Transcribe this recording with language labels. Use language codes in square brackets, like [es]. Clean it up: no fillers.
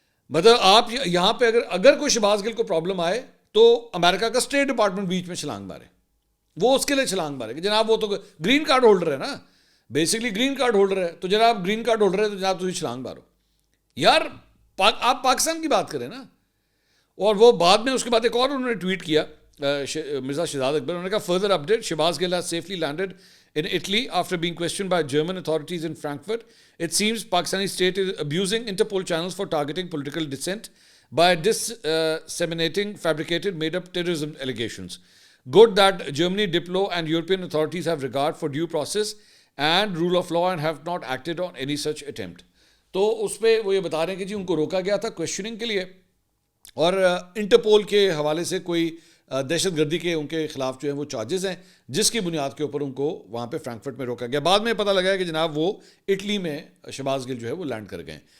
[ur] مطلب آپ یہاں پہ اگر کوئی شہباز گل کو پرابلم آئے تو امریکہ کا اسٹیٹ ڈپارٹمنٹ بیچ میں چھلانگ مارے, وہ اس کے لیے چھلانگ مارے کہ جناب وہ تو گرین کارڈ ہولڈر ہے نا, بیسکلی گرین کارڈ ہولڈر ہے, تو جناب گرین کارڈ ہولڈر ہے تو جناب تجھے چھلانگ مارو. یار آپ پاکستان کی بات کریں نا. اور وہ بعد میں اس کے بعد ایک اور انہوں نے ٹویٹ کیا مرزا شہزاد اکبر, انہوں نے کہا [en] Further update Shahbaz Gill has safely landed in Italy after being questioned by German authorities in Frankfurt. It seems Pakistani state is abusing Interpol channels for targeting political dissent by disseminating fabricated made-up terrorism allegations. Good that Germany, Diplo and European authorities have regard for due process and rule of law and have not acted on any such attempt. [ur] تو اس پہ وہ یہ بتا رہے ہیں کہ جی ان کو روکا گیا تھا کویشچننگ کے لیے اور انٹرپول کے حوالے سے کوئی دہشت گردی کے ان کے خلاف جو ہیں وہ چارجز ہیں جس کی بنیاد کے اوپر ان کو وہاں پہ فرینکفرٹ میں روکا گیا. بعد میں پتہ لگا ہے کہ جناب وہ اٹلی میں شہباز گل جو ہے وہ لینڈ کر گئے.